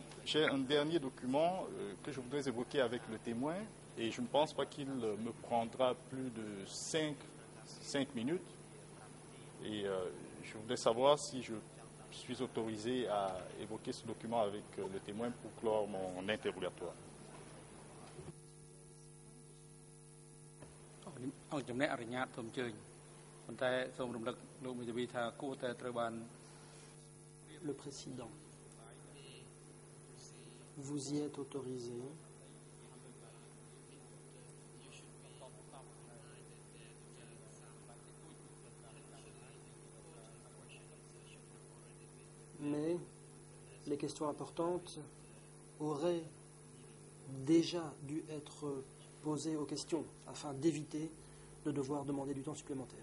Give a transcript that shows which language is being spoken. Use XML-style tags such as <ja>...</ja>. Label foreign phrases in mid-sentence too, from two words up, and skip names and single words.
<fr>J'ai un dernier document que je voudrais évoquer avec le témoin et je ne pense pas qu'il me prendra plus de 5 minutes. Et je voudrais savoir si je suis autorisé à évoquer ce document avec le témoin pour clore mon interrogatoire.</fr> <km>អង្គជំនះអនុញ្ញាតសូមអញ្ជើញប៉ុន្តែសូមរំលឹកលោកមេធាវីថាគួរតែត្រូវបាន</km> <fr>Le président, vous y êtes autorisé. Mais les questions importantes auraient déjà dû être posées aux questions afin d'éviter de devoir demander du temps supplémentaire.</fr>